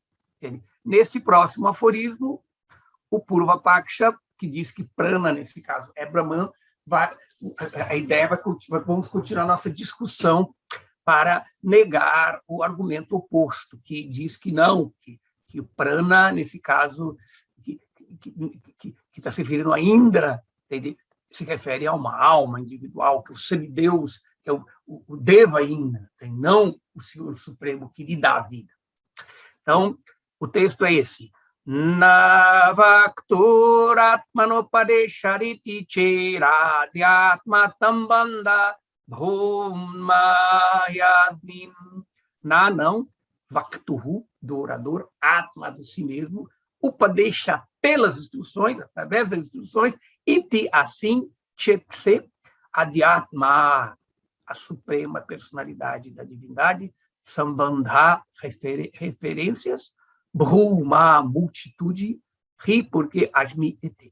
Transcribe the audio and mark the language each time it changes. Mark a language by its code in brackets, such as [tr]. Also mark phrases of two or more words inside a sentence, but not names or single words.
[pt] Nesse próximo aforismo, o Purva Paksha, que diz que prana, nesse caso, é Brahman, a ideia vamos continuar a nossa discussão para negar o argumento oposto, que diz que não, que o prana, nesse caso, que está se referindo a Indra, se refere a uma alma individual, que o semideus, que é o Deva Indra, não o Senhor Supremo que lhe dá a vida. Então, o texto é esse. [sa] Navakturatmanopadeshariti cheradhyatma sambandha bhumayasmin. [pt] Na não, vaktuhu, do orador, atma do si mesmo, upadesha pelas instruções, através das instruções, iti assim, chetse, adhyatma, a suprema personalidade da divindade, sambandha, referências, Brahma, multitude, ri porque asmi ete.